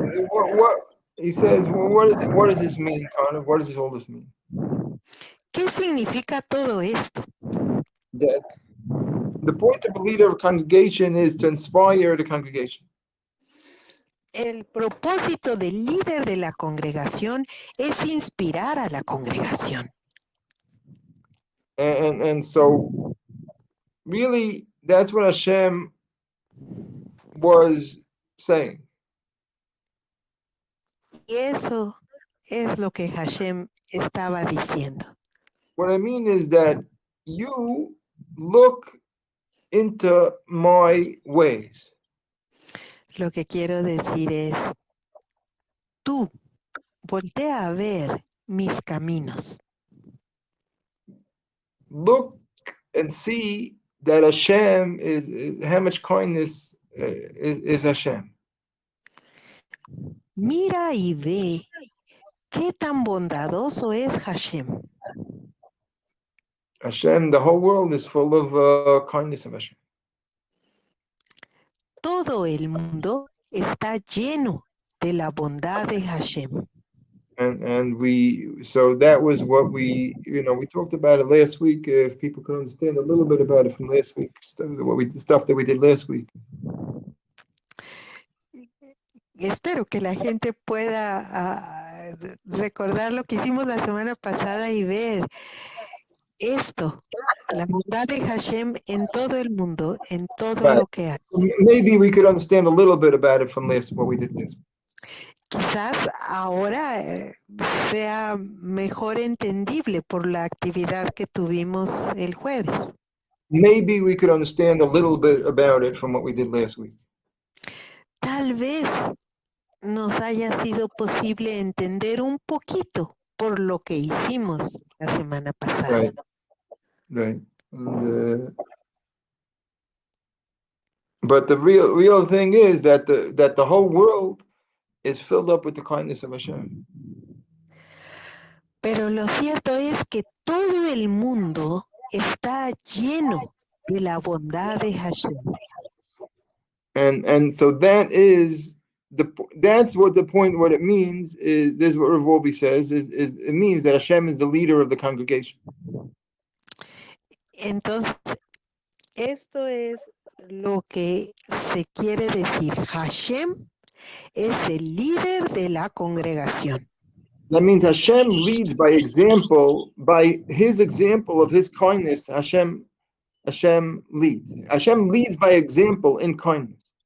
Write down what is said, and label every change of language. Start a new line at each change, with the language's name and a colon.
English: what he says, well, what does this mean, Connor? What does all this mean?
Spanish: ¿Qué significa todo esto?
English: That the point of a leader of a congregation is to inspire the congregation.
Spanish: El propósito del líder de la congregación es inspirar a la congregación.
English: And so really that's what Hashem was saying.
Spanish: Y eso es lo que Hashem estaba diciendo.
English: What I mean is that you look into my ways.
Spanish: Lo que quiero decir es, tú voltea a ver mis caminos.
English: Look and see that Hashem is how much kindness is Hashem.
Spanish: Mira y ve qué tan bondadoso es Hashem.
English: Hashem, the whole world is full of kindness of Hashem.
Spanish: Todo el mundo está lleno de la bondad de Hashem.
English: And so that was what we talked about it last week. If people could understand a little bit about it from last week, stuff that we did last week.
Spanish: Espero que la gente pueda recordar lo que hicimos la semana pasada y ver esto, la bondad de Hashem en todo el mundo, en todo lo que hay.
English: Maybe we could understand a little bit about it from what we did last week.
Spanish: Quizás ahora sea mejor entendible por la actividad que tuvimos el jueves.
English: maybe we could understand a little bit about it from what we did last week.
Spanish: Tal vez nos haya sido posible entender un poquito por lo que hicimos la semana pasada.
English: Right. And, but the real thing is that the whole world is filled up with the kindness of Hashem.
Spanish: Pero lo cierto es que todo el mundo está lleno de la bondad de Hashem.
English: And so that's what the point. What it means is this. Is what Rav Wolbe says is it means that Hashem is the leader of the congregation.
Spanish: Entonces, esto es lo que se quiere decir. Hashem es el líder de la congregación.
English: That means Hashem leads by example, by his example of his kindness. Hashem leads. Hashem leads by example in kindness.